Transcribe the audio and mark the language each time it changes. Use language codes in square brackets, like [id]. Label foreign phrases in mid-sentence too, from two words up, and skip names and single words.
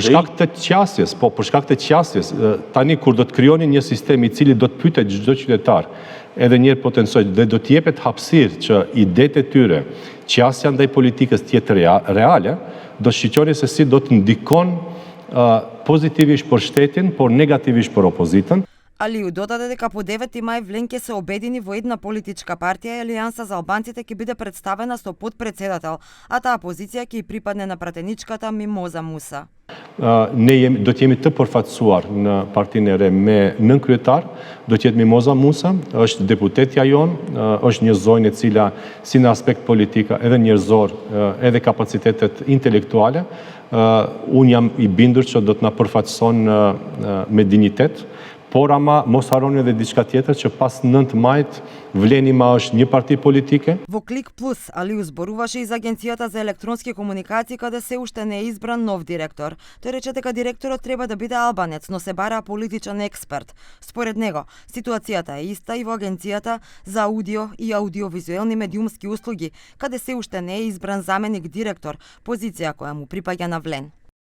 [sq] Për shkak të qasjes, për shkak të qasjes, tani kur do të krijoni një sistem i cili do të pyetet çdo qytetar, edhe njerë potencoj dhe do të jepet hapësirë që idetë e tyre, qasja ndaj politikës të jetë reale, do shiqoni se si do të ndikon pozitivisht për shtetin, por negativisht për opozitën. [mk] Алиу додаде дека по 9 мај Влен ќе се обедини во една политичка партија и Алијанса за албанците ќе биде представена со подпредседател, а таа позиција ќе припадне на пратеничката Мимоза Муса. [sq] Ne do të jemi të përfaqësuar në partinë e re me nënkryetar, do të jetë Mimoza Musa, është deputetja jonë, është një zonjë e cila si në aspekt politika edhe njerëzor, edhe kapacitetet intelektuale, unë jam i bindur që do të na përfaqëson me dinjitet, por ama mos harroni edhe diçka tjetër që pas 9 majt Влен има është një parti politike. [mk] Во Клик Плюс Алиу зборуваше и за Агенцијата за електронски комуникации каде се уште не е избран нов директор. Тој рече дека директорот треба да биде албанец, но се бара политичен експерт. Според него, ситуацијата е иста и во Агенцијата за аудио и аудиовизуелни медиумски услуги, каде се уште не е избран заменик директор, позиција која му припаѓа на Влен.